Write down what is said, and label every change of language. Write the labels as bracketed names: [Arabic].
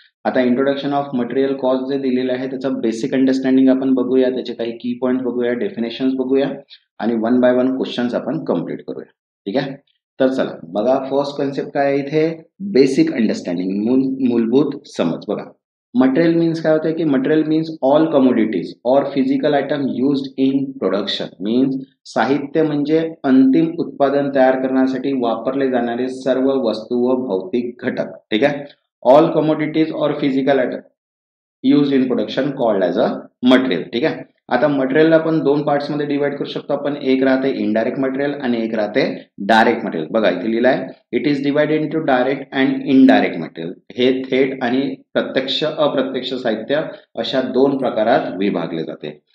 [Marathi] आता introduction of material cost जे दिलेलं आहे त्याचं बेसिक अंडरस्टँडिंग आपण बघूया, त्याचे काही की पॉईंट बघूया, डेफिनेशन्स बघूया आणि 1 बाय 1 क्वेश्चन्स आपण कम्प्लीट करूया. ठीक आहे. तर चला बघा, फर्स्ट कन्सेप्ट काय आहे इथे, बेसिक अंडरस्टँडिंग, मूलभूत समज. बघा [English] material means [Marathi] काय होतं की [English] Material means all commodities और physical item used in production. [Marathi] Means साहित्य म्हणजे अंतिम उत्पादन तयार करण्यासाठी वापरले जाणारे सर्व वस्तू व भौतिक घटक. ठीक आहे. [English] All commodities और physical item use in production called as a material. [Marathi] ठीक आहे. आता मटेरियल आपण 2 पार्ट्स मध्ये डिवाइड करू शकतो आपण. एक राहते इनडायरेक्ट मटेरियल आणि एक राहते डायरेक्ट मटेरियल. बघा इथे लिहिलं आहे, [English] It is divided into direct and indirect material. [Marathi] हे थेट आणि प्रत्यक्ष अप्रत्यक्ष साहित्य अशा 2 प्रकारात विभागले जाते.